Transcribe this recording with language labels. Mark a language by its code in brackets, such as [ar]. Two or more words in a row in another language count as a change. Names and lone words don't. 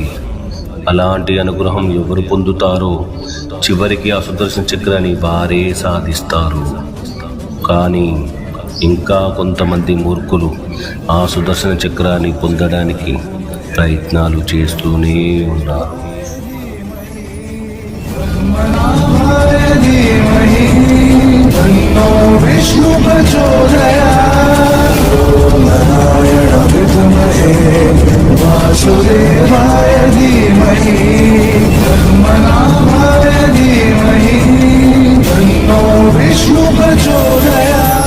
[te] అలాంటి అనుగ్రహం ఎవరు పొందుతారో చివరికి ఆ సుదర్శన చక్రాన్ని వారే సాధిస్తారు. కానీ ఇంకా కొంతమంది మూర్ఖులు ఆ సుదర్శన చక్రాన్ని పొందడానికి ప్రయత్నాలు చేస్తూనే ఉన్నారు. [sa] विष्णु प्रचोदयात् नारायण विद्महे वासुदेवाय धीमहि पद्मनाभाय धीमहि तन्नो विष्णु प्रचोदयात्.